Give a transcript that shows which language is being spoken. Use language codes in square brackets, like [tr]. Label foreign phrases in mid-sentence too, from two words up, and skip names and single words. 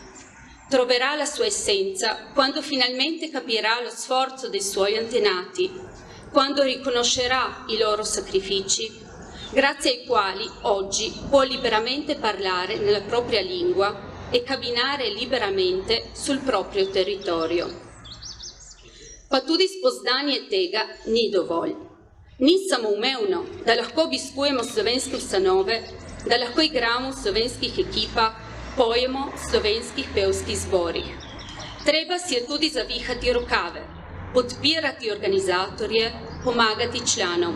[it] Troverà la sua essenza quando finalmente capirà lo sforzo dei suoi antenati, quando riconoscerà i loro sacrifici, grazie ai quali oggi può liberamente parlare nella propria lingua e camminare liberamente sul proprio territorio. [sl] Pa tudi spoznanje tega ni dovolj. Ni samoumevno, da lahko obiskujemo slovenske ustanove, da lahko igramo v slovenskih ekipah, pojemo v slovenskih pevskih zborih. Treba si je tudi zavihati rokave, podpirati organizatorje, pomagati članom.